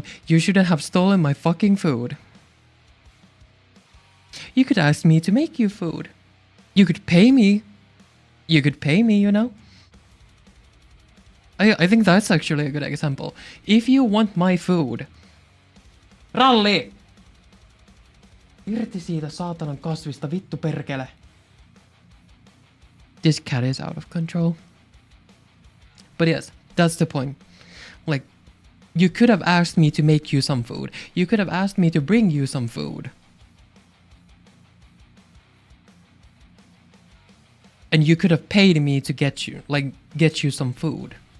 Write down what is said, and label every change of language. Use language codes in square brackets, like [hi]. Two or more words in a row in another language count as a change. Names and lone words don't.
[en] You shouldn't have stolen my fucking food. You could ask me to make you food. You could pay me. You could pay me, you know? I think that's actually a good example. If you want my food... [fi] Ralli! Irti siitä saatanan kasvista, vittu perkele. [en] This cat is out of control. But yes, that's the point. Like, you could have asked me to make you some food. You could have asked me to bring you some food. And you could have paid me to get you some food.